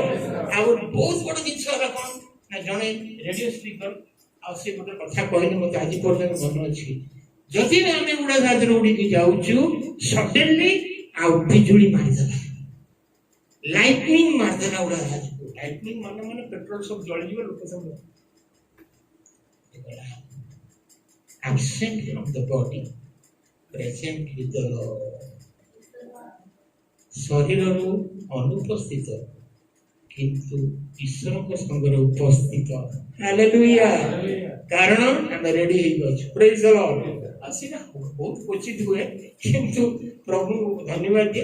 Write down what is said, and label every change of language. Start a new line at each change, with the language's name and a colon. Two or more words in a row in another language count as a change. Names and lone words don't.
Odia: ଆଉ ବହୁତ ବଡ଼ ଜିନିଷ ହେଲା କଣ ନା, ଜଣେ ରେଡିଓ ସ୍ପିକର ଆଉ ସେ ଗୋଟେ କଥା କହିଲେ, ମତେ ଆଜି ପର୍ଯ୍ୟନ୍ତ ମନେ ଅଛି। ଯଦି ଆମେ ଉଡ଼ାଜାହାଜରେ ଉଡ଼ିକି ଯାଉଛୁ, ସଡେନଲି ଆଉ ବିଜୁଳି ମାରିଦେଲା, ଲାଇଟନିଂ ମାରିଦେଲା ଉଡ଼ାଜାହାଜକୁ। ଲାଇଟନିଂ ମାନେ ପେଟ୍ରୋଲ ସବୁ ଜଳିଯିବ, ଲୋକ ସବୁ
English: absent from the body, present with the Lord.
Odia: ଶରୀରରୁ ଅନୁପସ୍ଥିତ କିନ୍ତୁ ଈଶ୍ୱରଙ୍କ ସଙ୍ଗରେ ଉପସ୍ଥିତ। ହାଲେଲୁୟା। କାରଣ ଆମେ ରେଡି ହେଇକି ଅଛୁ।
English: praise the Lord.
Odia: ଆଉ ସେଇଟା ବହୁତ କ୍ୱଚିତ ହୁଏ, କିନ୍ତୁ ପ୍ରଭୁଙ୍କୁ ଧନ୍ୟବାଦ ଦିଏ।